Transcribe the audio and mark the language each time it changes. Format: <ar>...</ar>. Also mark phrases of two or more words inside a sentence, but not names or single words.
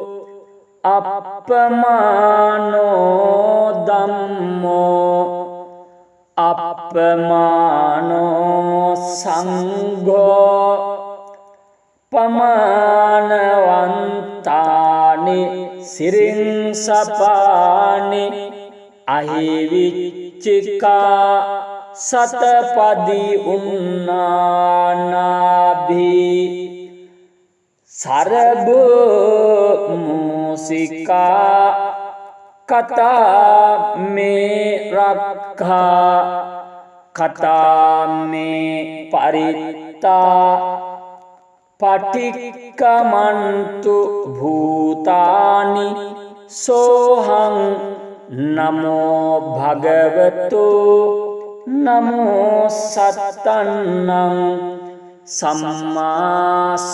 <pi>අප්පමානෝ ධම්මෝ අප්පමානෝ සංඝෝ පමානවන්තානි සිරින් සපානි අහිවිච්චිකා සතපදි උන්නානාභි සරබෝ මූසිකා කතා මේ රක්ඛා කතා මේ පරිත්තා පටික්කමන්තු භූතානි සෝහං නමෝ භගවතු නමෝ සත්තන්නං සම්මා</pi>